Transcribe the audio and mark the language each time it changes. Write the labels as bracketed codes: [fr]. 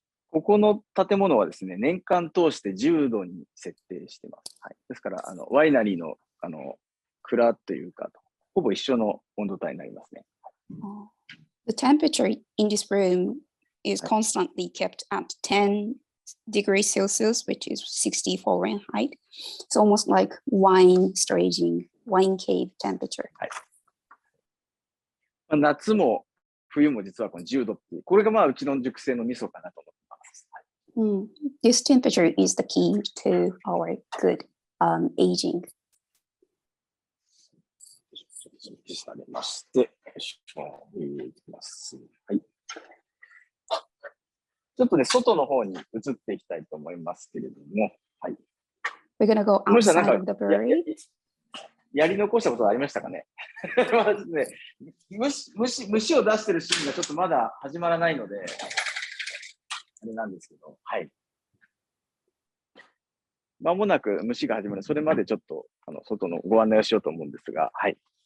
[ja] ここの建物はですね、年間通して10度に設定してます。はい、ですから、ワイナリーの、蔵というか、ほぼ一緒の温度帯になりますね。 [en] The temperature in this room is constantly kept at 10 degrees Celsius, which is 60 Fahrenheit. It's almost like wine staging, wine cave temperature. [ja] はい、夏も冬も実はこの10度っていう、これがまあうちの熟成のミソかなと思ってます。 [en] This temperature is the key to our good aging. [ja] されまして、いきます。はい。ちょっとね、外の方に移っていきたいと思いますけれども、はい。 [en] We're gonna go outside of the brewery. [ja] やり残したことはありましたかね。まあね、虫を出してるシーンがちょっとまだ始まらないので、あれなんですけど、はい。まもなく虫が始まる。それまでちょっと外のご案内をしようと思うんですが、はい。